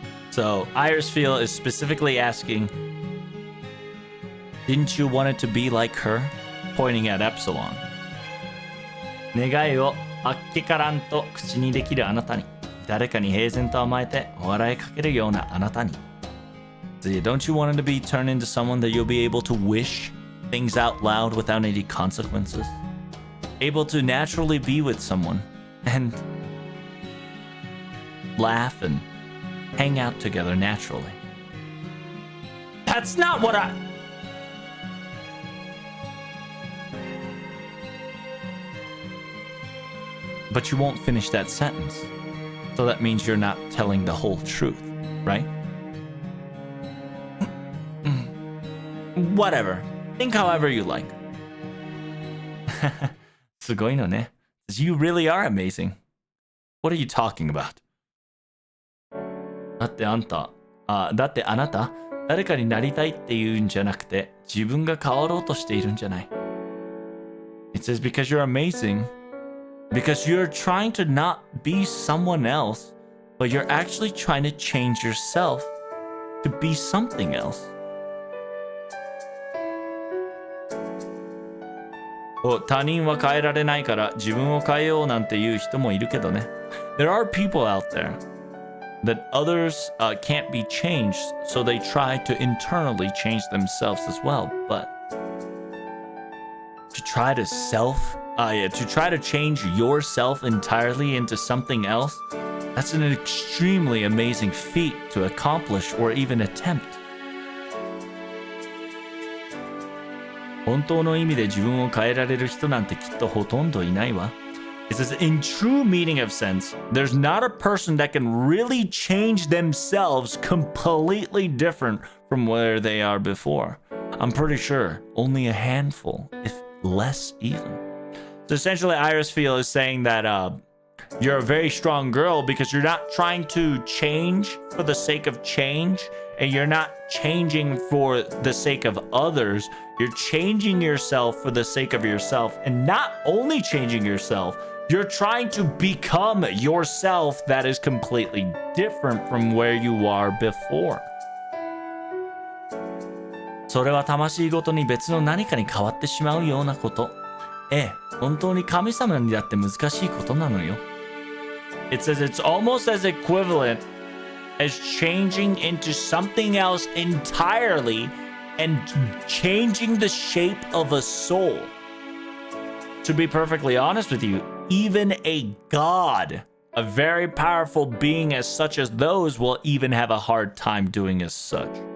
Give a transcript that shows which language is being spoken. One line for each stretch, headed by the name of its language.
English: So Irisfield is specifically asking, didn't you want it to be like her? Pointing at Epsilon.
Japanese: 願いをあっけからんと口にできるあなたに、誰かに平然と甘えて笑いかけるようなあなたに。
English: So don't you want it to be turned into someone that you'll be able to wish things out loud without any consequences? Able to naturally be with someone and laugh and hang out together naturally. That's not what I... But you won't finish that sentence. So that means you're not telling the whole truth, right? Whatever. Think however you like.
Japanese: すごいのね.
English: You really are amazing. What are you talking about?
Japanese: だってあなた、誰かになりたいっていうんじゃなくて、自分が変わろうとしているんじゃない。
English: It says because you're amazing, because you're trying to not be someone else, but you're actually trying to change yourself to be something else.
Japanese: 他人は変えられないから自分を変えようなんて言う人もいるけどね。
English: There are people out there that others can't be changed, so they try to internally change themselves as well. But to try to change yourself entirely into something else, that's an extremely amazing feat to accomplish or even attempt.
Japanese: 本当の意味で自分を変えられる人なんてきっとほとんどいないわ。
English: It says, in true meaning of sense, there's not a person that can really change themselves completely different from where they are before. I'm pretty sure only a handful, if less even. So essentially, Iris Field is saying that you're a very strong girl because you're not trying to change for the sake of change, and you're not changing for the sake of others. You're changing yourself for the sake of yourself, and not only changing yourself, you're trying to become yourself that is completely different from where you are before.
Japanese: それは魂ごとに別の何かに変わってしまうようなこと。ええ、本当に神様にだって難しいことなのよ。
English: It says it's almost as equivalent as changing into something else entirely and changing the shape of a soul. To be perfectly honest with you, even a god, a very powerful being as such as those, will even have a hard time doing as such.